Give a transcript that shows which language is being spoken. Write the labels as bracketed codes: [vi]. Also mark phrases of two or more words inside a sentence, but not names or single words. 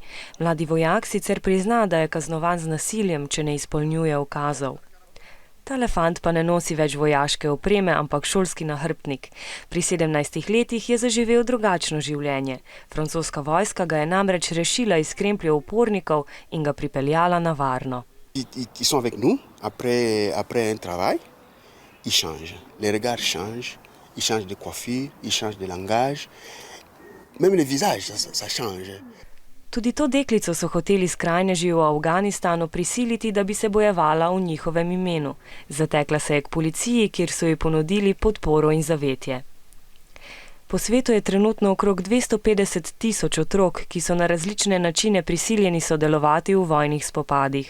[sl] Mladi vojak sicer prizna, da je kaznovan z nasiljem, če ne izpolnjuje ukazov. Tale fant pa ne nosi več vojaške opreme, ampak šolski nahrbtnik. Pri 17 letih je zaživel drugačno življenje. Francoska vojska ga je namreč rešila iz krempljev upornikov in ga pripeljala na varno. [fr] Ils sont avec nous après un travail. Ils changent. Les regards changent. Ils changent de coiffure. Ils changent de langage. Même le visage, ça change. [sl] Tudi to deklico so hoteli skrajneži v Afganistanu prisiliti, da bi se bojevala v njihovem imenu. Zatekla se je k policiji, kjer so ji ponudili podporo in zavetje. Po svetu je trenutno okrog 250 000 otrok, ki so na različne načine prisiljeni sodelovati v vojnih spopadih.